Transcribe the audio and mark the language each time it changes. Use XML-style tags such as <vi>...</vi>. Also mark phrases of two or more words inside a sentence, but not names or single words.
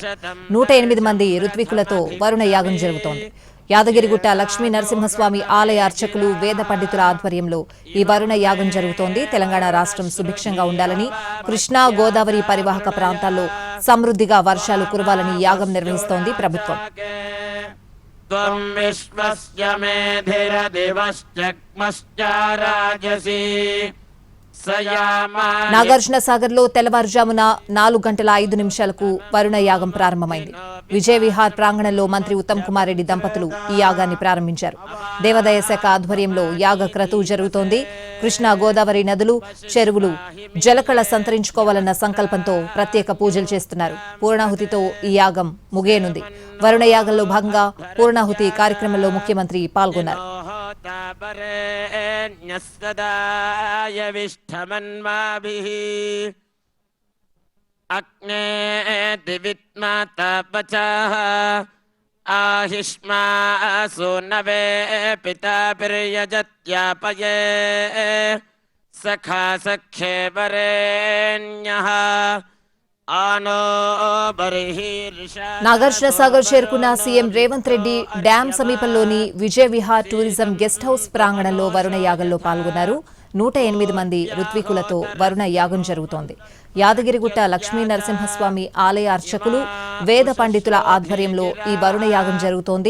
<te>108 మంది ఋత్వికులతో వరుణ యాగం జరుగుతోంది. యాదగిరిగుట్ట లక్ష్మీ నరసింహస్వామి ఆలయ అర్చకులు వేద పండితుల ఆధ్వర్యంలో ఈ వరుణ యాగం జరుగుతోంది. తెలంగాణ రాష్ట్రం సుభిక్షంగా ఉండాలని, కృష్ణా గోదావరి పరివాహక ప్రాంతాల్లో సమృద్ధిగా వర్షాలు కురవాలని యాగం నిర్వహిస్తోంది ప్రభుత్వం.</te> <sa>त्वं विश्वस्य मेधिरदिवश्चक्मश्च राजसी</sa> <te>నాగార్జున సాగర్ లో తెల్లవారుజామున 4:05 వరుణ యాగం ప్రారంభమైంది. విజయ్ విహార్ ప్రాంగణంలో మంత్రి ఉత్తమ్ కుమార్ రెడ్డి దంపతులు ఈ యాగాన్ని ప్రారంభించారు. దేవాదాయ శాఖ ఆధ్వర్యంలో యాగ క్రతువు జరుగుతోంది. కృష్ణా గోదావరి నదులు, చెరువులు జలకళ సంతరించుకోవాలన్న సంకల్పంతో ప్రత్యేక పూజలు చేస్తున్నారు. పూర్ణాహుతితో ఈ యాగం ముగియనుంది. వరుణ యాగంలో భాగంగా పూర్ణాహుతి కార్యక్రమంలో ముఖ్యమంత్రి పాల్గొన్నారు.</te> <sa>अग्ने दिवित्माता पचाः आहिष्मा सूनवे पिता पिर्यजत्यापये सखा सख्ये वरेण्यः</sa> <te>నాగార్జున సాగర్ చేరుకున్న సీఎం రేవంత్ రెడ్డి డ్యాం సమీపంలోని విజయ్ విహార్ టూరిజం గెస్ట్ హౌస్ ప్రాంగణంలో వరుణ యాగంలో పాల్గొన్నారు. 108 మంది ఋత్వికులతో వరుణ యాగం జరుగుతోంది. యాదగిరిగుట్ట లక్ష్మీ నరసింహస్వామి ఆలయ అర్చకులు వేద పండితుల ఆధ్వర్యంలో ఈ వరుణ యాగం జరుగుతోంది.</te>